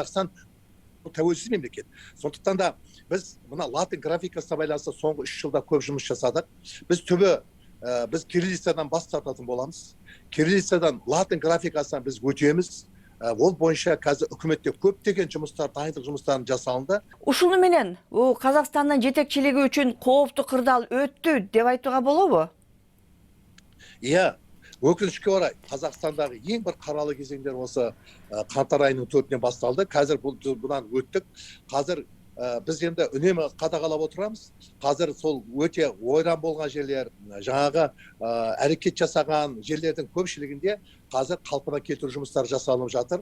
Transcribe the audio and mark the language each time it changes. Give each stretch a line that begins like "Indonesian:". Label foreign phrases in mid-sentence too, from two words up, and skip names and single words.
Kazakh: Өйткені Қазақстан тәуелсіз мемлекет. Сондықтан да біз мына латын графикасына байланысты соңғы 3 жылда көп жұмыс жасадық. Біз біз кириллицадан бас тартатын боламыз. Кириллицадан латын графикасынан біз өтеміз. Ол бойынша қазір үкіметте көптеген жұмыстар, дайындық жұмыстарын жасалынды.
Kyrgyz: Ушуну менен Казакстандын жетекчилиги үчүн кооптуу кырдаал өттү деп айтууга болобу?
Kazakh: Иә, өкінішке орай Қазақстандағы ең бір қаралы кезеңдер осы қаңтар айының 4-інен басталды. Қазір бұдан өттік. Қазір біз енді үнемі қадағалап отырамыз. Қазір сол өте ойран болған жерлер, жаңағы әрекет жасаған жерлердің көпшілігінде қазір қалпына келтіру жұмыстары жасалып жатыр.